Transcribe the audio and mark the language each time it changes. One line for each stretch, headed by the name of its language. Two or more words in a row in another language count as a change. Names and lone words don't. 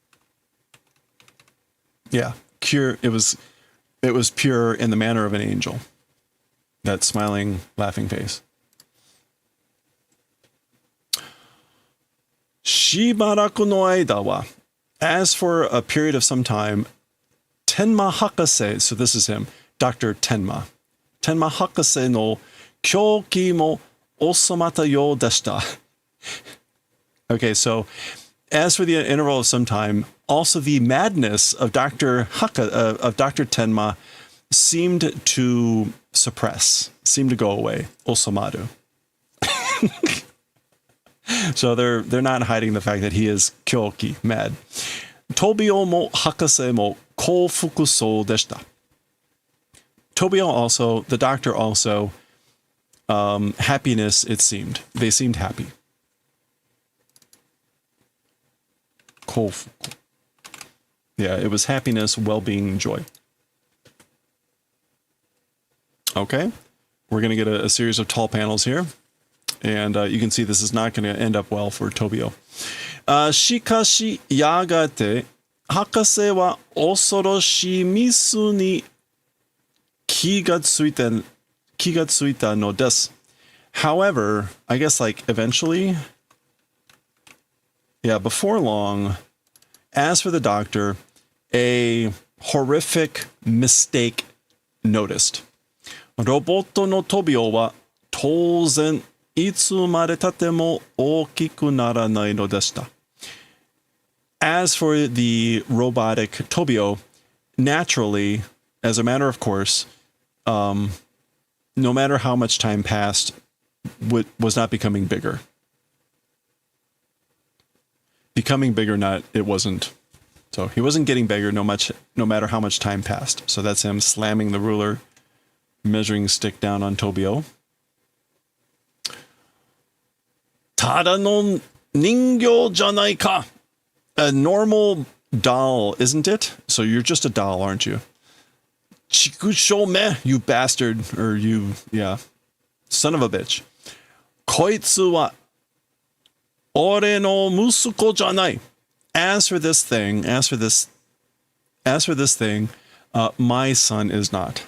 English: Yeah, pure. It was pure in the manner of an angel. That smiling, laughing face.
Japanese: しばらくの間は,
English: as for a period of some time, Tenma Hakase, so this is him, Dr. Tenma.
Japanese: 天馬博士の狂気も治まったようでした.
English: Okay, so as for the interval of some time, also the madness of Dr. Tenma seemed to suppress, seemed to go away.
Japanese: Osomaru.
English: So they're not hiding the fact that he is kyoki, mad.
Japanese: トビオも博士も幸福そうでした.
English: Tobio also, the doctor also, happiness, it seemed. They seemed happy. Koufuku. Yeah, it was happiness, well-being, joy. Okay, we're going to get a series of tall panels here. And you can see this is not going to end up well for Tobio.
Japanese: しかしやがて、博士は恐ろしいミスに気が付いたのです.
English: However, I guess like eventually, yeah, before long, as for the doctor, a horrific mistake noticed.
Japanese: ロボットのトビオは当然いつまで経っても大きくならないのでした.
English: As for the robotic Tobio, naturally, as a matter of course, no matter how much time passed, was not becoming bigger. Becoming bigger, it wasn't. So he wasn't getting bigger no matter how much time passed. So that's him slamming the ruler, measuring stick down on Tobio.
Japanese: ただの人形じゃないか.
English: A normal doll, isn't it? So you're just a doll, aren't you?
Japanese: 畜生め,
English: you bastard, or you, yeah, son of a bitch.
Japanese: こいつは俺の息子じゃない.
English: As for this thing, my son is not.